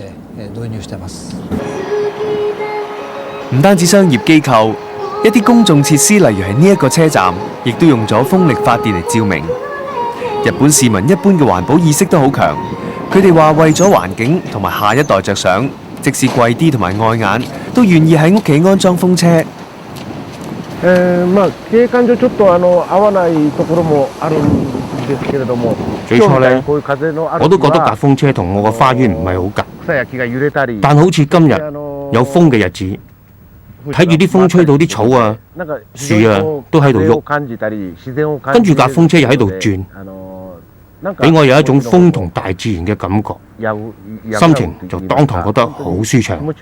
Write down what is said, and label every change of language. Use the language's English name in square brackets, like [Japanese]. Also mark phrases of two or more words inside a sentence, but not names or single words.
[Cantonese] 唔單止商業機構，一啲公眾設施，例如係呢一個車站，亦都用咗風力發電嚟照明。日本市民一般嘅環保意識都好強，佢哋話為咗環境同埋下一代着想，即使貴啲同埋礙眼，都願意喺屋企安裝風車。 [Japanese] 景觀上ちょっと合わないところもあるんですけれども、 [Cantonese] 最初呢，我都覺得架風車同我個花園唔係好夾， [Japanese] 草木が揺れたり， [Cantonese] 但好似今日有風嘅日子，睇住啲風吹到啲草啊、樹啊都喺度喐，跟住架風車又喺度轉，俾我有一種風同大自然嘅感覺，心情就當堂覺得好舒暢。